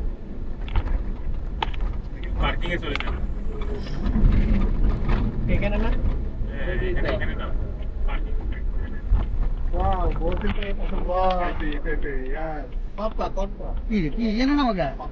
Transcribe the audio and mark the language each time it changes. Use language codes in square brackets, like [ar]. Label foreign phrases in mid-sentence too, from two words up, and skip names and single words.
[bn] পার্কিং এ চলে যাবে, এখানে না এখানে না পার্কিং। [hi] वाह बहुत ही वाह पे यार पापा पापा [bn] কি জানো না মগা